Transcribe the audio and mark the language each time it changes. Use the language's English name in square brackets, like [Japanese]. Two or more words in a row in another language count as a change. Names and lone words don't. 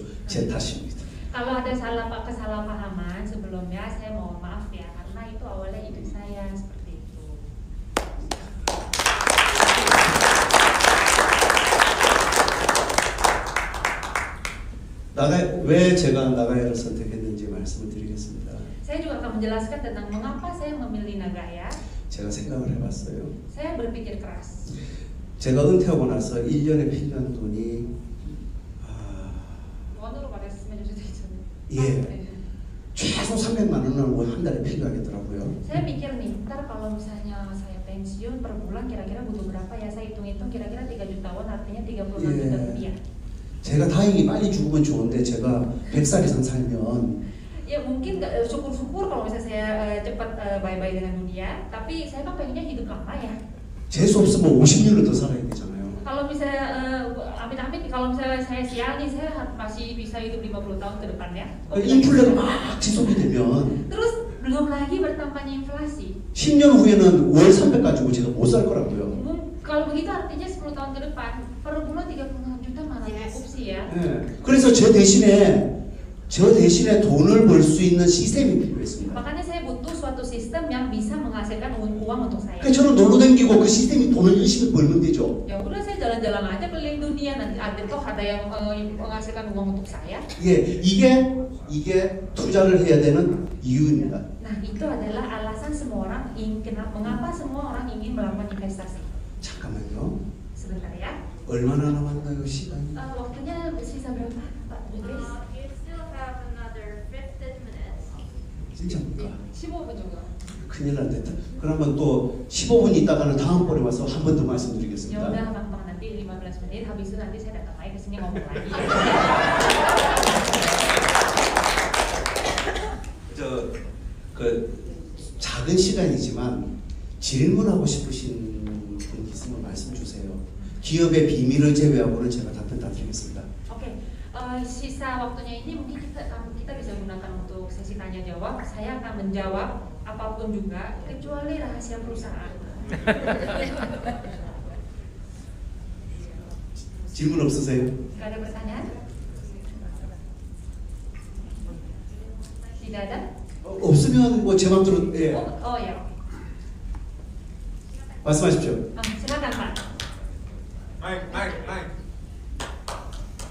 [Korean] 제 탓입니다. [Indonesian] Kalau ada kesalahpahaman sebelumnya, saya mohon maaf ya, karena itu awalnya ide saya seperti itu. [Korean] 왜 제가 나가야를 선택했는지 말씀을 드리겠습니다. [Indonesian] Saya juga akan menjelaskan tentang mengapa saya memilih Nagaya. [Korean] 제가 생각을 해봤어요. [Indonesian] Saya berpikir keras. [Korean] 제가 은퇴하고 나서 1년에 필요한 돈이 원으로 말했으면 좋겠잖아요. 예. 최소 300만 원은 한 달에 필요하겠더라고요. [Indonesian] Saya mikir nih, ntar kalau misalnya saya pensiun per bulan kira-kira butuh berapa ya? Saya hitung-hitung kira-kira 3 jutawan, artinya 36 juta rupiah. [Korean] 제가 다행히 빨리 죽으면 좋은데 제가 100살 이상 살면 [Indonesian] Ya mungkin syukur-syukur kalau misalnya saya cepat bye-bye dengan dunia, tapi saya kan pengennya hidup lama ya. [Korean] 재수 없으면 50년을 더 살아야 되잖아요. [Indonesian] Kalau misalnya amit-amit kalau misalnya saya sial nih, saya masih bisa hidup 50 tahun ke depan ya. [Korean] 인플레가 막 지속이 되면 [Indonesian] Terus belum lagi bertambahnya inflasi. [Korean] 10년 후에는 월 300 가지고 제가 못 살 거라고요. [Indonesian] Kalau begitu artinya 10 tahun ke depan per bulan 36 juta mana cukup sih ya. [Korean] 네. 그래서 저 대신에 돈을 벌 수 있는 시스템이 필요했습니다. [Indonesian] Makanya saya butuh suatu sistem yang bisa menghasilkan uang untuk saya. [Korean] 그러니까 저는 놀러 다니고 그 시스템이 돈을 열심히 벌면 되죠. [Indonesian] Ya udah saya jalan-jalan aja keliling dunia, nanti ada toh ada yang menghasilkan uang untuk saya. [Korean] 예, 이게 투자를 해야 되는 이유입니다. [Indonesian] Nah itu adalah alasan semua orang mengapa semua orang ingin melakukan investasi. [Korean] 잠깐만요. [Indonesian] Sebentar ya. [Korean] 얼마나 남았나요 시간이? [Indonesian] Waktunya sisa berapa Pak Idris? [English] You still have another 15 minutes. [Korean] 진짜입니까? 15분 정도. 큰일 났다. 그러면 또 15분 있다가는 다음번에 와서 한 번 더 [Indonesian] Ya [Korean] 말씀드리겠습니다. [Indonesian] udah gampang, nanti 15 menit habis itu nanti saya datang lagi ke sini ngomong lagi. [Korean] 작은 시간이지만 질문하고 싶으신 분 있으면 말씀 주세요. 기업의 비밀을 제외하고는 제가 답변 다 드리겠습니다. [Indonesian] Oke, sisa waktunya ini mungkin kita bisa gunakan untuk sesi tanya jawab. Saya akan menjawab apapun juga kecuali rahasia perusahaan. [Korean] 질문 없으세요? [Indonesian] Gak ada pertanyaan? Tidak ada? [Korean] 없으면 뭐 제 맘대로 예. [Indonesian] Oh ya. [Korean] 말씀하십시오. [Indonesian] Silakan Pak. Mike.